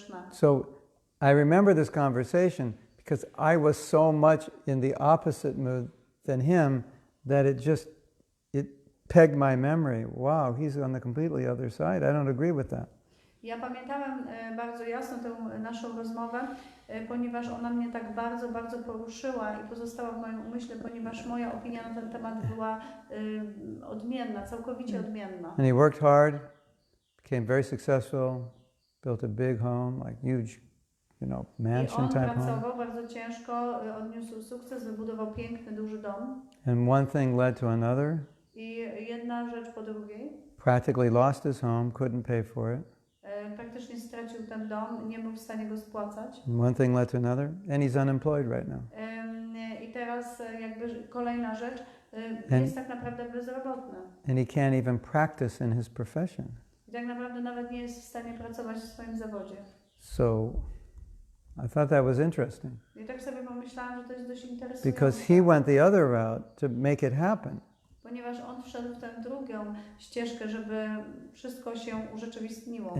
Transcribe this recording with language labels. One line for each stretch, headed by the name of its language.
English: So I remember this conversation because I was so much in the opposite mood than him that it pegged my memory. Wow, he's on the completely other side. I don't agree with that.
Polish: Ja pamiętałem bardzo jasno tę naszą rozmowę, ponieważ ona mnie tak bardzo, bardzo poruszyła i pozostała w moim umyśle, ponieważ moja opinia na ten temat była odmienna, całkowicie odmienna.
English: And he worked hard, became very successful, built a big home, like huge, mansion type home.
Polish: I on pracował bardzo ciężko, odniósł sukces, wybudował piękny, duży dom.
English: And one thing led to another.
Polish: I jedna rzecz po drugiej.
English: Practically lost his home, couldn't pay for it.
Polish: Praktycznie stracił ten dom, nie był w stanie go spłacać.
English: One thing led to another, and he's unemployed right now.
Polish: I teraz jakby kolejna rzecz, jest tak naprawdę bezrobotny.
English: And he can't even practice in his profession.
Polish: I tak naprawdę nawet nie jest w stanie pracować w swoim zawodzie.
English: So I thought that was interesting.
Polish: I tak sobie pomyślałam, że to jest dość interesujące.
English: Because he went the other route to make it happen.
Polish: Ponieważ on wszedł w tę drugą ścieżkę, żeby wszystko się urzeczywistniło.